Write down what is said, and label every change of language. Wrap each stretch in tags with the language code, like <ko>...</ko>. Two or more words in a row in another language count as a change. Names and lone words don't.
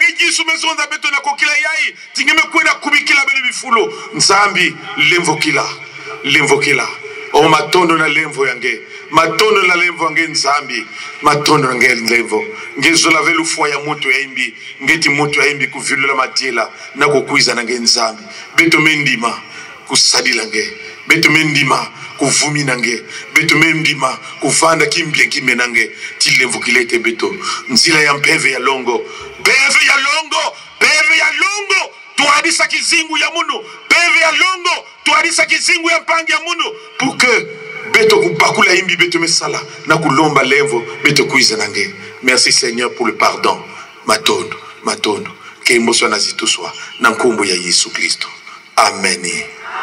<ktu>Yesu mezonza beto na kokila yai tingeme kwenda kubikila bene bifulo nzambi lemvokila o matondo na lemvo yange nzambi matondo nge lemvo ngezola velu fwa ya moto ya imbi ngeti moto ya imbi kuvilula matiela na kukuiza nange nzambi beto mendima kusadila nge beto mendima kuvumi nange beto mendima kuvanda kimbye kime nange tilemvukilete beto nzila ya mpeve ya longo tuadisa kizingu ya munu peve ya longo tuadisa kizingu ya mpangi ya munu</ktu> <fr>pour que</fr> <ktu>beto kubakula imbi beto mesala na kulomba lemvo beto kuiza nange.</ktu> <fr>Merci Seigneur pour le pardon</fr> <ktu>matondo ke mboso na zituswa na nkumbu ya Yesu Kristo. Amen.</ktu>